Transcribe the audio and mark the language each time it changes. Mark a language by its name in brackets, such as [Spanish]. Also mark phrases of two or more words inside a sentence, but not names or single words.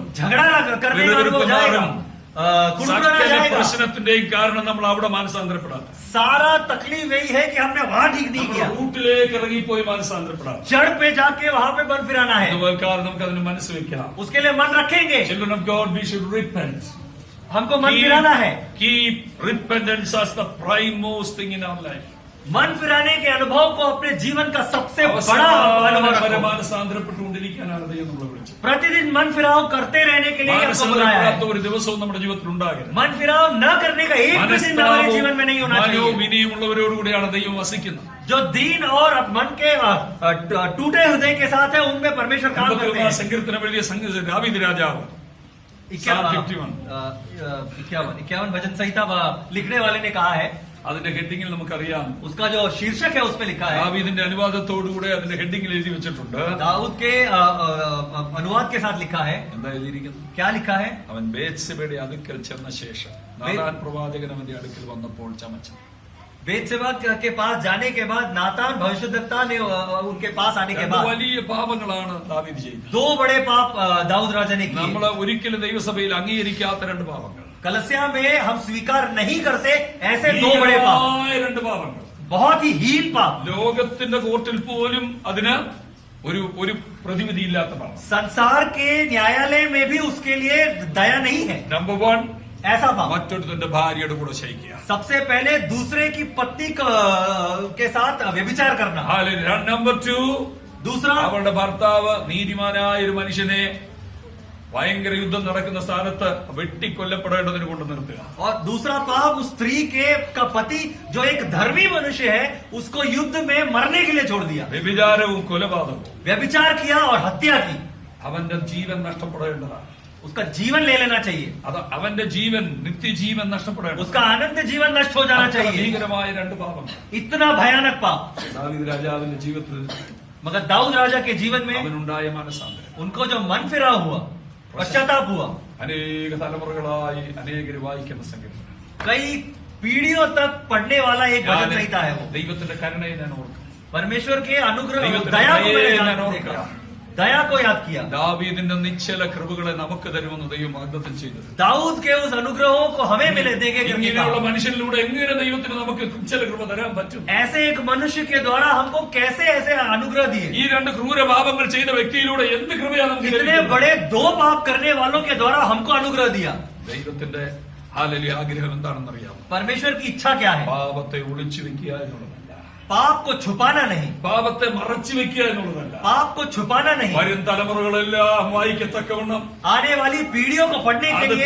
[Hindi] झगड़ा करने का अनुभव जाएगा, कुड़कुड़ाना [Malayalam] സകല [Hindi] जाएगा। [Malayalam] പ്രശ്നത്തിന്റെയും കാരണം നമ്മൾ അവിടെ മാനസാന്തരപ്പെടാത്ത, [Hindi] सारा तकलीफ यही है कि हमने वहां ठीक नहीं किया। [Malayalam] റൂട്ടിലേക്ക് ഇറങ്ങിപ്പോയി മാനസാന്തരപ്പെടാത്ത. [Hindi] जड़ पे जाके वहां पे मन फिराना है, [Malayalam] അതുപോലെ നമുക്ക് അതിന് മനസ്സ് വെക്കാം. [Hindi] उसके लिए मन रखेंगे। [English] Children of God, we should repent. [Hindi] हमको मन फिराना है। [English] Keep repentance as the primemost thing in our life. [Hindi] मन फिराने के अनुभव को अपने जीवन का सबसे बड़ा अनुभव रखो। [Malayalam] മാനസാന്തരപ്പെട്ടുകൊണ്ടിരിക്കാനാണ് ദൈവം നമ്മളെ വിളിച്ചത്. [Hindi] प्रतिदिन मन फिराव करते रहने के लिए हमको बुलाया [Malayalam] മാനസാന്തരപ്പെടാത്ത [Hindi] है। [Malayalam] ഒരു ദിവസവും നമ്മുടെ ജീവിതത്തിൽ ഉണ്ടാകരുത്. [Hindi] मन फिराव न करने का एक भी दिन हमारे जीवन में नहीं होना चाहिए। [Malayalam] മനോവിനയമുള്ളവരോടുകൂടിയാണ് ദൈവം വസിക്കുന്നത്. [Hindi] जो दीन और मन के टूटे हृदय के साथ है, उनमें परमेश्वर काम करते हैं। [Malayalam] സങ്കീർത്തനം എഴുതിയ ദാവീദ് രാജാവ് [Hindi] 51 भजन संहिता लिखने वाले ने कहा है, [Malayalam] അതിന്റെ ഹെഡിങ്ങിൽ നമുക്കറിയാം. [Hindi] उसका जो शीर्षक है उसमें लिखा है, [Malayalam] ദാവീദിന്റെ അനുവാദത്തോടുകൂടെ അതിന്റെ ഹെഡിങ്ങിൽ എഴുതി വെച്ചിട്ടുണ്ട്. [Hindi] दाऊद के अनुवाद के साथ लिखा है। [Malayalam] എന്താ എഴുതിയിരിക്കുന്നത്? [Hindi] क्या लिखा है? [Malayalam] അവൻ ബേത്ശെബയുടെ അടുക്കൽ ചെന്ന ശേഷം നാഥാൻ പ്രവാചകൻ അവന്റെ അടുക്കൽ വന്നപ്പോൾ ചമച്ചു. [Hindi] बेतशेबा के पास जाने के बाद नातान भविष्यद्वक्ता ने उनके पास आने के [Malayalam] രണ്ട് [Hindi] बाद [Malayalam] വലിയ പാപങ്ങളാണ് ദാവീദ് ചെയ്തത്. [Hindi] दो बड़े पाप दाऊद राजा ने किए। [Malayalam] നമ്മൾ ഒരിക്കലും ദൈവസഭയിൽ അംഗീകരിക്കാത്ത രണ്ട് പാപങ്ങൾ, [Hindi] कलसिया में हम स्वीकार नहीं करते ऐसे दो बड़े पाप, [Malayalam] ഭീകരമായ രണ്ട് പാപങ്ങൾ. [Hindi] बहुत ही हीन पाप, [Malayalam] ലോകത്തിന്റെ കോർട്ടിൽ പോലും അതിന് ഒരു പ്രതിവിധിയില്ലാത്ത പാപം. [Hindi] संसार के न्यायालय में भी उसके लिए दया नहीं है। [Malayalam] നമ്പർ 1, [Hindi] ऐसा पाप [Malayalam] മറ്റൊരുത്തന്റെ ഭാര്യയുടെ കൂടെ ശയിക്കുക. [Hindi] सबसे पहले दूसरे की पत्नी के साथ व्यभिचार करना। [Malayalam] നമ്പർ 2, [Hindi] दूसरा, [Malayalam] അവളുടെ ഭർത്താവ് നീതിമാനായ ഒരു മനുഷ്യനെ ഭയങ്കര യുദ്ധം നടക്കുന്ന സ്ഥാനത്ത് വെട്ടിക്കൊല്ലപ്പെടേണ്ടതിന് കൊണ്ട് നിർത്തുക. [Hindi] और दूसरा पाप उस स्त्री का पति जो एक धर्मी मनुष्य है उसको युद्ध में मरने के लिए छोड़ दिया। [Malayalam] വ്യഭിചാരവും കൊലപാതകവും [Hindi] व्यभिचार किया और हत्या की, [Malayalam] അവന്റെ ജീവൻ നഷ്ടപ്പെടേണ്ടതാണ്. [Hindi] उसका जीवन ले लेना चाहिए, [Malayalam] അത് അവന്റെ ജീവൻ, നിത്യജീവൻ നഷ്ടപ്പെടേണ്ടത്. [Hindi] उसका अनंत जीवन नष्ट हो जाना चाहिए। [Malayalam] ഭീകരമായ രണ്ട് പാപങ്ങൾ [Hindi] इतना भयानक पाप। [Malayalam] ദാവീദ് രാജാവിന്റെ ജീവിതത്തിൽ [Hindi] मगर दाऊद राजा के जीवन में [Malayalam] അവനുണ്ടായ മാനസാന്തരം [Hindi] उनको जो मन फिरा हुआ, पश्चाताप हुआ, [Malayalam] അനേക തലമുറകളായി അനേകര് വായിക്കുന്ന സംഗീതം. [Hindi] कई पीढ़ियों तक पढ़ने वाला एक भजन संहिता है वो। [Malayalam] ദൈവത്തിന്റെ കരുണയെ ഞാൻ ഓർക്കും. [Hindi] परमेश्वर के अनुग्रह, [Malayalam] ദൈവത്തിന്റെ [Hindi] दया को मैंने [Malayalam] ദയയെ ഞാൻ [Hindi] याद [Malayalam] ഓർക്കുക. [Hindi] किया, दया को याद किया। [Malayalam] ദാവീദിന്റെ നിശ്ചല കൃപകളെ നമുക്ക് തരുമെന്ന് ദൈവം വാഗ്ദത്തം ചെയ്തത്. [Hindi] दाऊद के उस अनुग्रहों को हमें मिले देंगे करके [Malayalam] ഇങ്ങനെയുള്ള [Hindi] कहा। [Malayalam] മനുഷ്യനിലൂടെ എങ്ങനെ ദൈവത്തിന് നമുക്ക് നിശ്ചല കൃപ തരാൻ പറ്റും? [Hindi] ऐसे एक मनुष्य के द्वारा हमको कैसे ऐसे अनुग्रह दिए। [Malayalam] ഈ രണ്ട് ക്രൂര പാപങ്ങൾ ചെയ്ത വ്യക്തിയിലൂടെ എന്ത് കൃപയാണ് നമുക്ക് [Hindi] इतने [Malayalam] ലഭിക്കുന്നത്? [Hindi] बड़े दो पाप करने वालों के द्वारा हमको अनुग्रह दिया। [Malayalam] ദൈവത്തിന്റെ ഹാലലി ആഗ്രഹം എന്താണെന്ന് അറിയാമോ? [Hindi] परमेश्वर की इच्छा क्या है? [Malayalam] പാപത്തെ ഒളിച്ചു വെക്കുക എന്നുള്ളതല്ല, [Hindi] पाप को छुपाना नहीं, [Malayalam] പാപത്തെ മറച്ചു വെക്കുക എന്നുള്ളതല്ല, [Hindi] पाप को छुपाना नहीं, [Malayalam] വരും തലമുറകളെല്ലാം വായിക്കത്തക്കവണ്ണം [Hindi] आने वाली पीढ़ियों को पढ़ने के [Malayalam] അത് [Hindi] लिए